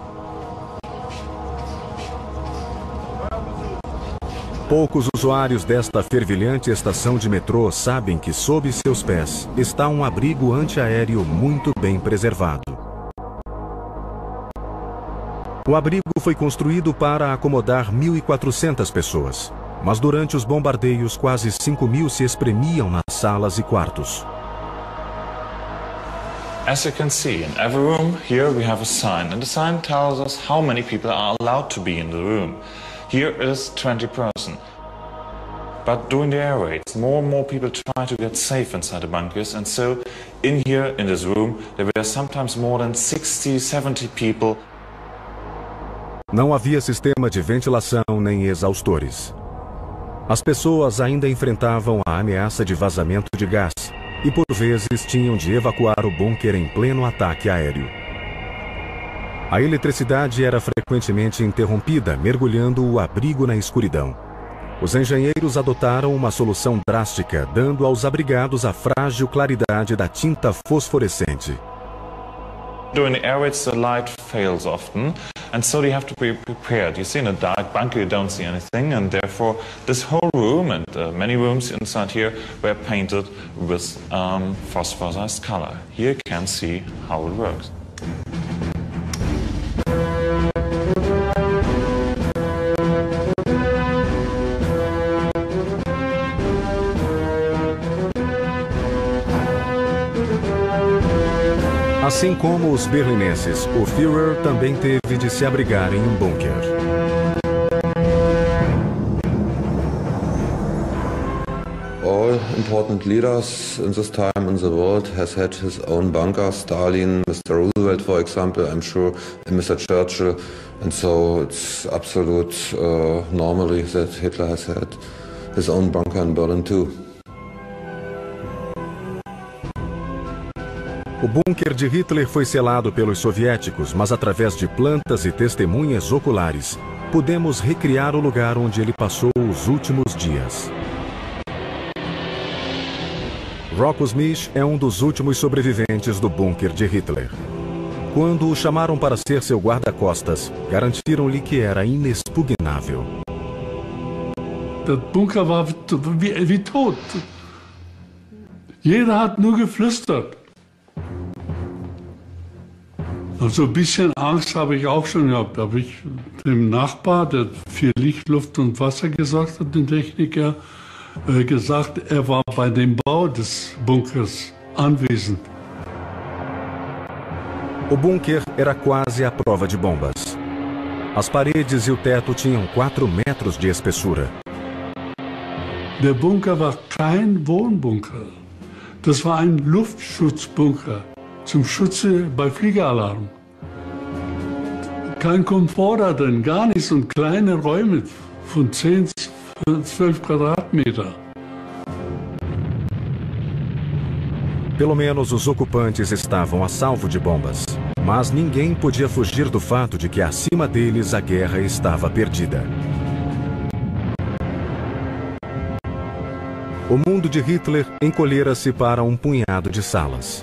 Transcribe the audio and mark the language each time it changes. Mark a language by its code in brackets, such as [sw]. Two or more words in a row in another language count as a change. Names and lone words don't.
[pt] Poucos usuários desta fervilhante estação de metrô sabem que sob seus pés está um abrigo antiaéreo muito bem preservado. O abrigo foi construído para acomodar 1.400 pessoas, mas durante os bombardeios quase 5.000 se espremiam nas salas e quartos. [en] As you can see, in every room here we have a sign, and the sign tells us how many people are allowed to be in the room. Here is 20 persons. But during the air raids, more and more people try to get safe inside the bunkers, and so in here, in this room, there were sometimes more than 60, 70 people. [pt] Não havia sistema de ventilação nem exaustores. As pessoas ainda enfrentavam a ameaça de vazamento de gás e, por vezes, tinham de evacuar o bunker em pleno ataque aéreo. A eletricidade era frequentemente interrompida, mergulhando o abrigo na escuridão. Os engenheiros adotaram uma solução drástica, dando aos abrigados a frágil claridade da tinta fosforescente. [en] During the air raids, the light fails often, and so they have to be prepared. You see, in a dark bunker, you don't see anything, and therefore this whole room and many rooms inside here were painted with phosphorized color. Here you can see how it works. [pt] Assim como os berlinenses, o Führer também teve de se abrigar em um bunker. [en] All important leaders in this time in the world has had his own bunker. Stalin, Mr. Roosevelt, for example, I'm sure, and Mr. Churchill. And so it's absolute normally that Hitler has had his own bunker in Berlin too. [pt] O bunker de Hitler foi selado pelos soviéticos, mas através de plantas e testemunhas oculares, podemos recriar o lugar onde ele passou os últimos dias. Rocco Smith é um dos últimos sobreviventes do bunker de Hitler. Quando o chamaram para ser seu guarda-costas, garantiram-lhe que era inexpugnável. [de] Der Bunker war wie tot. Jeder hat nur geflüstert. Also ein bisschen Angst habe ich auch schon gehabt. Da habe ich dem Nachbar, der für Licht, Luft und Wasser gesorgt hat, den Techniker, gesagt, er war bei dem Bau des Bunkers anwesend. [pt] O bunker era quase à prova de bombas. As paredes e o teto tinham 4 metros de espessura. [de] Der Bunker war kein Wohnbunker. Das war ein Luftschutzbunker zum Schutze bei Fliegeralarm. Kein Komfort da drin, gar nichts, und kleine Räume von 10, 12 Quadratmeter. [pt] Pelo menos os ocupantes estavam a salvo de bombas, mas ninguém podia fugir do fato de que acima deles a guerra estava perdida. O mundo de Hitler encolhera-se para um punhado de salas.